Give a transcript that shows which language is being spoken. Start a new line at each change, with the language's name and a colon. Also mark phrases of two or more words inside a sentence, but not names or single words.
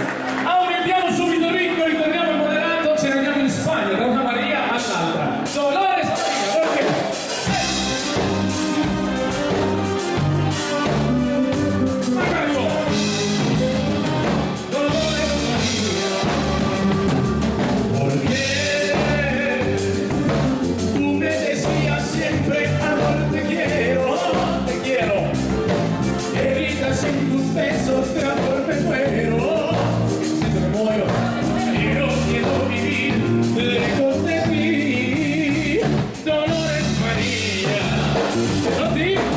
Italian: Aumentiamo subito il ritmo, ritorniamo in moderato, ce ne andiamo in Spagna, da una Maria all'altra. Dolores Maria, perché? Magari Dolores Maria,
Spanish: porque tú me decías siempre, amor, te quiero, heridas en tus besos de amor me muero, siento que muero, yo no quiero vivir lejos de ti, Dolores María, pero ti,